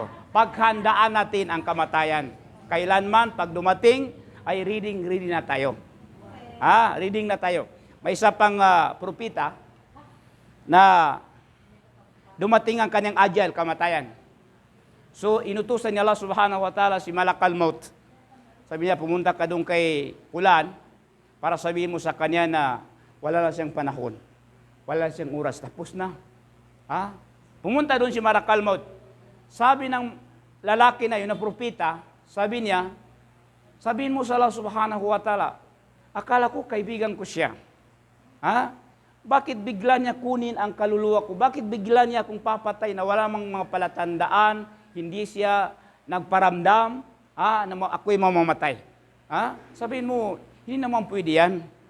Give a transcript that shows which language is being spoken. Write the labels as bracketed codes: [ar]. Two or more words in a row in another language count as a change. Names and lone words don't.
[tl] Paghandaan natin ang kamatayan. Kailanman, pag dumating, ay reading na tayo. Ha? Reading na tayo. May isa pang propita na dumating ang kanyang ajal, kamatayan. So, inutusan niya [ar] الله سبحانه وتعالى [tl] si [ar] ملك الموت. [tl] Sabi niya, pumunta ka doon kay Fulan para sabihin mo sa kanya na wala na siyang panahon. Wala na siyang oras. Tapos na. Ha? Pumunta doon si [ar] ملك الموت. [tl] Sabi ng lalaki na yun, na propita, sabi niya, sabihin mo sa [ar] الله سبحانه وتعالى, [tl] akala ko kaibigan ko siya. Ha? Bakit bigla niya kunin ang kaluluwa ko? Bakit bigla niya akong papatay na wala mang mga palatandaan, hindi siya nagparamdam, na ako'y mamamatay? Ha? Sabihin mo, hindi naman pwede yan.